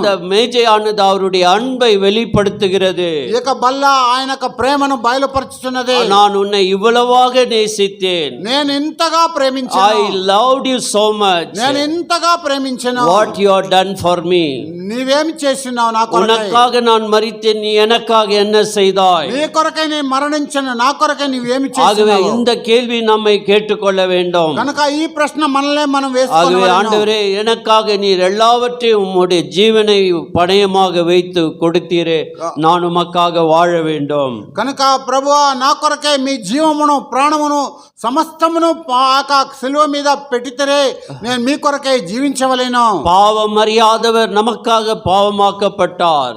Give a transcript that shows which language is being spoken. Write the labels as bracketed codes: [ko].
[ta] இந்த మేజయాனது அவருடைய అன்பை வெளிப்படுத்துகிறது. [te] ఇక బల్ల ఆయన యొక్క ప్రేమను బయలుపరుచుతున్నది. [ta] நான் உன்னை ఇவ்வளவாக நேசித்தேன். [te] నేను ఇంతగా ప్రేమించాను. [en] I loved you so much. [te] నేను ఇంతగా ప్రేమించాను. [en] What you have done for me. [te] నీవేమి చేస్తున్నావు నా కొరకై? [ta] உனக்காக நான் மரித்தேன், நீ எனக்காக என்ன செய்தாய்? [te] నీ కొరకై నేను మరణించాను, నా కొరకై నీవేమి [ta] ஆகவே [te] చేస్తున్నావు? [ta] இந்த கேள்வி நம்மை கேட்டுக்கொள்ள வேண்டும். [te] కనుక ఈ ప్రశ్న మనల్ని మనం [ta] ஆகவே [te] వేసుకోవాలి. [ta] ஆண்டவரே, எனக்காக நீர் எல்லாவற்றையும் உம்முடைய ஜீவனை பணயமாக வைத்து கொடுத்தீரே, நான் உமக்காக வாழ வேண்டும். [te] కనుక ప్రభువా, నా కొరకై మీ జీవమును ప్రాణమును సమస్తమును సిలువ మీద పెట్టితేరే నేను మీ కొరకై జీవించవలేను. [ta] பாவம் அறியாதவர் நமக்காக பாவமாக்கப்பட்டார்.